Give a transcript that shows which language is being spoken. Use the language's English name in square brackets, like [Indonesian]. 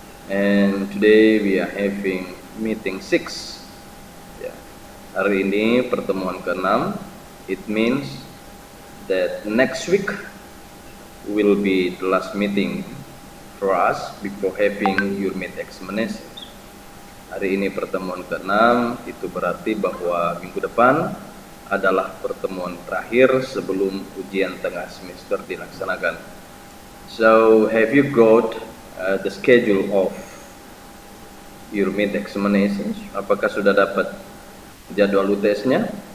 [English] And today we are having meeting 6. [Indonesian] Hari ini pertemuan ke-6. [English] It means that next week will be the last meeting for us before having your mid examinations. [Indonesian] Hari ini pertemuan ke-6, itu berarti bahwa minggu depan adalah pertemuan terakhir sebelum ujian tengah semester dilaksanakan. [English] So have you got the schedule of your mid examinations? [Indonesian] Apakah sudah dapat jadwal UTS-nya?